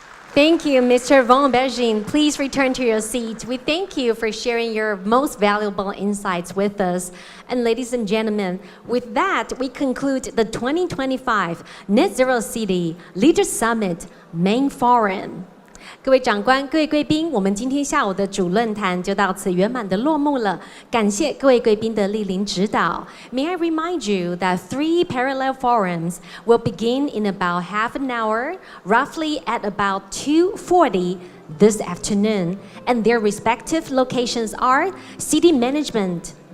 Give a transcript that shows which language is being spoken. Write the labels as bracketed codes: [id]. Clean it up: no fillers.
[en] Thank you, Mr. Van Bergin. Please return to your seat. We thank you for sharing your most valuable insights with us. And ladies and gentlemen, with that, we conclude the 2025 Net Zero City Leaders Summit Main Forum. [zh] 各位长官、各位贵宾，我们今天下午的主论坛就到此圆满的落幕了。感谢各位贵宾的莅临指导。 [en] May I remind you that 3 parallel forums will begin in about half an hour, roughly at about 2:40 this afternoon, and their respective locations are City Management,